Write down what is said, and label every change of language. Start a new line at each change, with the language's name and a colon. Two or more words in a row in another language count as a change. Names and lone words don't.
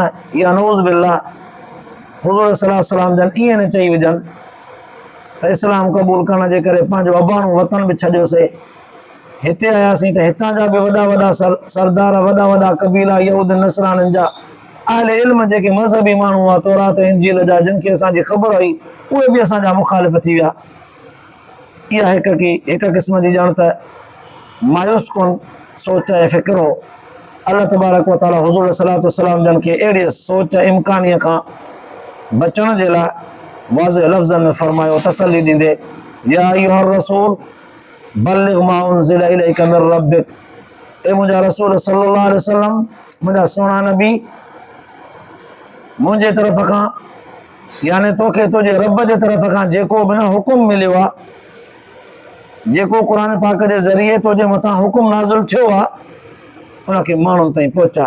Sindhi: या
Arabic: نعوذ بالله
Sindhi: हुज़ूर
Arabic: صلى الله عليه وسلم
Sindhi: जन ईअं न चई विझनि त इस्लाम क़बूल करण जे करे पंहिंजो अबाणो वतन बि छॾियोसीं, हिते आयासीं त हितां जा बि वॾा वॾा सरदार, वॾा वॾा कबीला यहूद नसराननि जा अहले इल्म जेके मज़हबी माण्हू हुआ, तौरात इंजील जा, जिन खे असांजी ख़बर हुई, उहे बि असांजा मुखालिफ़ थी विया। इहा हिक क़िस्म जी ॼण त मायूस कुन सोच ऐं फ़िक्र हो।
Arabic: الله تبارك وتعالى
Sindhi: हुज़ूर
Arabic: صلى الله عليه وسلم
Sindhi: जन खे अहिड़ी सोच इम्कानीअ खां बचण जे लाइ वाज़िह लफ़्ज़नि में फरमायो, तसल्ली ॾींदे,
Arabic: يا أيها الرسول بلغ ما أنزل إليك من ربك,
Sindhi: ए मुंहिंजा रसूल
Arabic: صلى الله عليه وسلم,
Sindhi: मुंहिंजा सुहिणा नबी, मुंहिंजे तरफ़ खां यानी तोखे तुंहिंजे रब जे तरफ़ खां जेको बि न हुकुम मिलियो आहे, जेको क़ुर पाक जे ज़रिए तुंहिंजे मथां हुकुम नाज़िल थियो आहे, उनखे माण्हुनि ताईं पहुचाए।